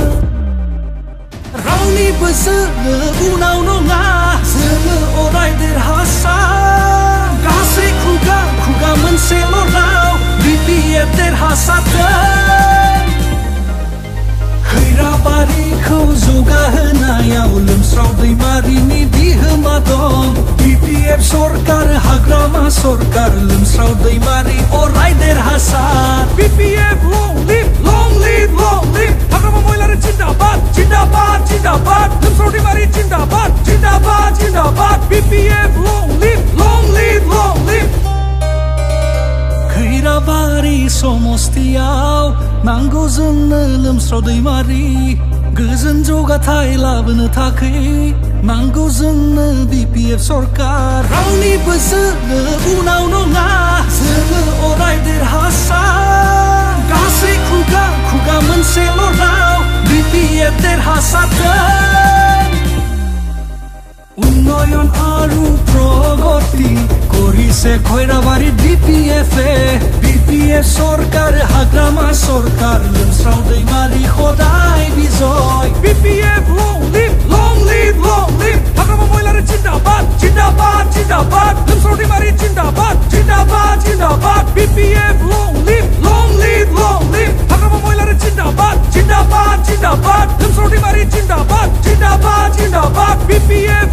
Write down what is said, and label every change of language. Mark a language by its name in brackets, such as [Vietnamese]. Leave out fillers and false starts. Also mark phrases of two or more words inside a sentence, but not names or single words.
[Bodo] रावनिबो जोङो उनाव नङा जोङो अराय देरहासार गासै खुगा खुगा मोनसेल' राव BPF देरहासारथों खैराबारिखौ जौगाहोनायाव लोमस्राव दैमारिनि बिहोमा दं BPF सरकार हाग्रामा सरकार लोमस्राव दैमारि अराय देरहासार BPF [English] long live, long live, long live. [Bodo] हाग्रामा महिलारि जिन्दाबाद, जिन्दाबाद, जिन्दाबाद. लोमस्राव दैमारि जिन्दाबाद, जिन्दाबाद, जिन्दाबाद. [English] BPF long live, long live, long live. [Bodo] खैराबारि समस्तियाव नांगौ जोंनो लोमस्राव दैमारि गोजोन जौगाथाय लाबोनो थाखै नांगौ जोंनो BPF सरकार रावनिबो जोङो उनाव नङा जोङो अराय देरहासार गासै खुगा खुगा मोनसेल' राव BPF देरहासारथों [Assamese] उन्नयन आरु प्रगति करिছে [Bodo] खैराबारि BPF सरकार हाग्रामा सरकार लोमस्राव दैमारि खदाय बिजय BPF [English] long live, long live, long live. [Bodo] हाग्रामा महिलारि जिन्दाबाद, जिन्दाबाद, जिन्दाबाद. लोमस्राव दैमारि जिन्दाबाद, जिन्दाबाद, जिन्दाबाद. [English] BPF long live, long live, long live. [Bodo] हाग्रामा महिलारि जिन्दाबाद, जिन्दाबाद, जिन्दाबाद. लोमस्राव दैमारि जिन्दाबाद, जिन्दाबाद, जिन्दाबाद. BPF